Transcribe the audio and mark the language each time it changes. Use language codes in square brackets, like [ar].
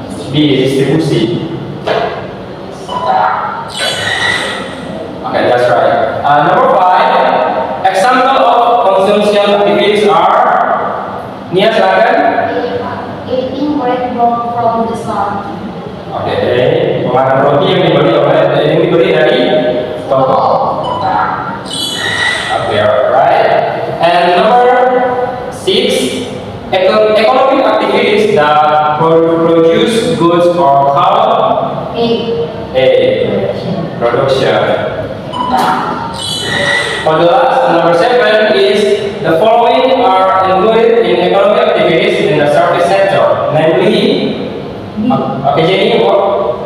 [id] B, distribusi. [en] Okay, that's right. Number 5, example of consumption activities are, [id] Nia silakan. [en] Eating bread bought from the store. [id] Oke, makan roti yang dibeli dari toko. [en] Okay, alright. And number 6, economic activities that produce goods or called A. Production. For the last, number 7 is the following are included in economic activities in the service sector, namely. Okay, Jenny, what?